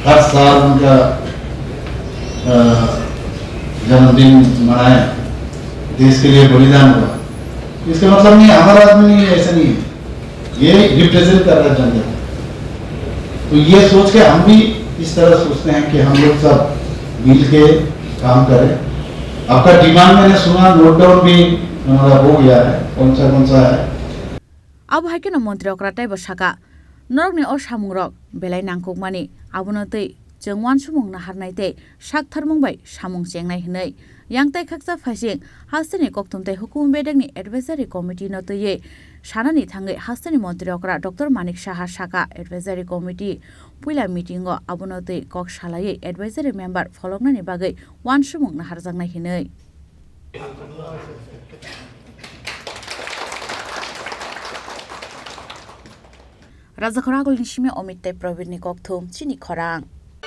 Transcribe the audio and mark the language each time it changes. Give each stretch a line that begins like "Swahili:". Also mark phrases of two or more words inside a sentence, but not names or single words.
Hindi: हर साल उनका जन्मदिन मनाए, देश के लिए बलिदान हुआ, इसका मतलब नहीं हमारा आदमी नहीं है, ऐसा नहीं है, ये रिप्रेजेंट कर रहा है जनता। तो ये सोच के हम भी इस तरह सोचते हैं कि हम लोग सब मिल के काम करें। आपका डिमांड मैंने सुना,
English: note down
Hindi: भी हो गया है, कौन सा है। अब है कि
Kok Borok: मंत्री अक्राटाई बसाका नरक ने और सामुंगरक बेलाई नांकुक माने आबोनो तै जोंवान सुमुंग नाहारनायते साकथारमुंबाय सामुंग जेंनाय हनै यांगताय खाकसा फाइसिं हास्तेनि कोक्तुमताय हुकुम बेदगनि
English: advisory committee
Kok Borok: नतये सानानि थांगै हास्तेनि मंत्री अक्रा डॉक्टर मानिक साहा साका
English: advisory committee
Kok Borok: पुइला मीटिंग आबोनो तै कक सालायै
English: advisory member
Kok Borok: फलंनानि बागै वान सुमुंग नाहारजांनाय हनै राजा खरागोलनि सिमे अमित प्रवीण नि कोक्थुम चिनी खरांग।